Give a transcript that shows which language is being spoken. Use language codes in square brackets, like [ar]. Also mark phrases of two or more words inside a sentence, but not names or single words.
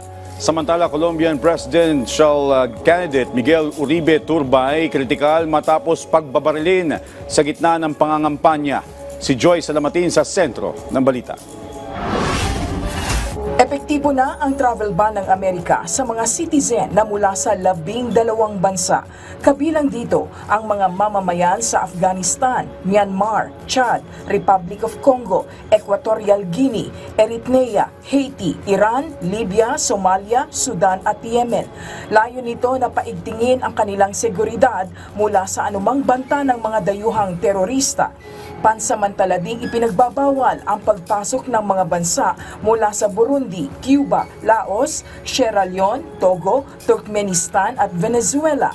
[tl] Samantala, [en] Colombian presidential candidate [tl] Miguel Uribe Turbay kritikal matapos pagbabarilin sa gitna ng pangangampanya. Si Joy Salamatin sa sentro ng balita. Epektibo na ang [en] travel ban [tl] ng Amerika sa mga citizen na mula sa 12 bansa. Kabilang dito ang mga mamamayan sa Afghanistan, Myanmar, Chad, Republic of Congo, Equatorial Guinea, Eritrea, Haiti, Iran, Libya, Somalia, Sudan at Yemen. Layo nito na paigtingin ang kanilang seguridad mula sa anumang banta ng mga dayuhang terorista. Pansamantala ding ipinagbabawal ang pagpasok ng mga bansa mula sa Burundi, Cuba, Laos, Sierra Leone, Togo, Turkmenistan at Venezuela.